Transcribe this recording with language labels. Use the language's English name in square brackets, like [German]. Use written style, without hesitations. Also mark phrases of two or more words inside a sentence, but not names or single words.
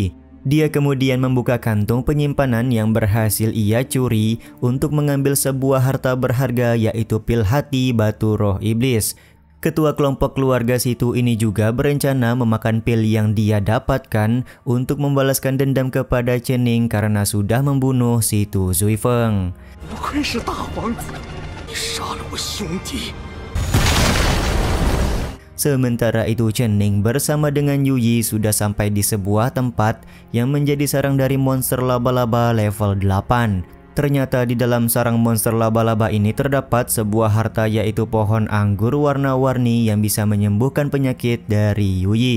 [Indonesian] Dia kemudian membuka kantung penyimpanan yang berhasil ia curi untuk mengambil sebuah harta berharga, yaitu pil hati batu roh iblis. Ketua kelompok keluarga situ ini juga berencana memakan pil yang dia dapatkan untuk membalaskan dendam kepada Chen Ning karena sudah membunuh situ Zui Feng. [Chinese] 你杀了我兄弟。 [Indonesian] Sementara itu Chen Ning bersama dengan Yu Yi sudah sampai di sebuah tempat yang menjadi sarang dari monster laba-laba level 8. Ternyata di dalam sarang monster laba-laba ini terdapat sebuah harta, yaitu pohon anggur warna-warni yang bisa menyembuhkan penyakit dari Yu Yi.